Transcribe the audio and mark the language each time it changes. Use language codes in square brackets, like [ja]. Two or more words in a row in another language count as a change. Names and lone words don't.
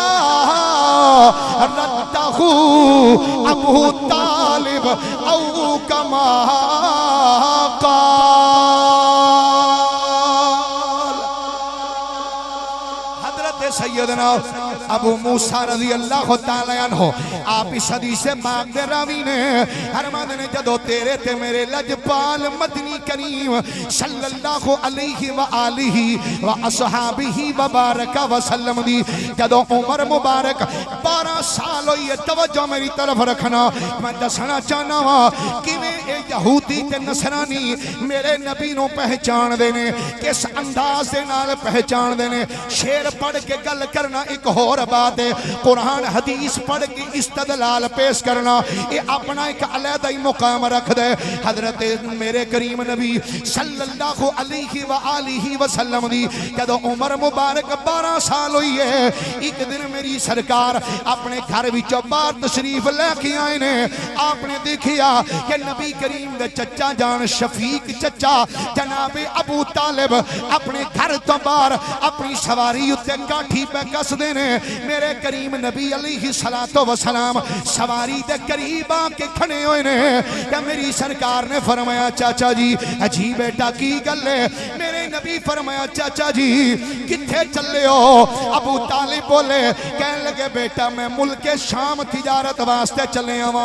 [ar] رده أبو طالب أو كما قال حضرت سيدنا أبو موسى رضي الله تعالى عنه [pa] آپ اس حدیث پاک دے راوی نے فرماتے نے جدوں تیرے تے میرے لجپال مدنی کریم [ar] صلى الله عليه وآله وأصحابه وبارك وسلم [pa] دی جدوں عمر مبارک 12 سال ہوئی ہے. توجہ میری طرف رکھنا میں دسنا چاہنا واں کویں اے یہودی تے نصرانی میرے نبی نوں پہچاندے نے کس انداز دے نال پہچاندے نے. شعر پڑھ پڑھ کے گل کرنا اک ہور بات ہے، قرآن حدیث پڑھ کے استدلال پیش کرنا ایہ اپنا اک الگ ای مقام رکھدے. حضرت میرے کریم نبی [ar] صلى الله عليه وآله وسلم [pa] دی جدوں عمر مبارک 12 سال ہوئی ہے، اک دن میری سرکار اپنے گھر وچوں باہر تشریف لے کے آئے نے. آپ نے ویکھیا کہ نبی کریم دے چچا جان شفیق چچا جنابِ ابو طالب اپنے گھر توں باہر اپنی سواری اتے کاٹھی پے کسدے نے. میرے کریم نبی [ar] عليه الصلاة والسلام [pa] سواری دے قریب آ کے کھڑے ہوئے نے کہ میری سرکار نے فرمایا چاچا جی اجی بیٹا کی گل ہے? میرے نبی فرمایا چاچا جی کتھے چلے ہو? ابو طالب بولے کہنے لگے بیٹا میں ملکِ شام تجارت واسطے چلے آواں.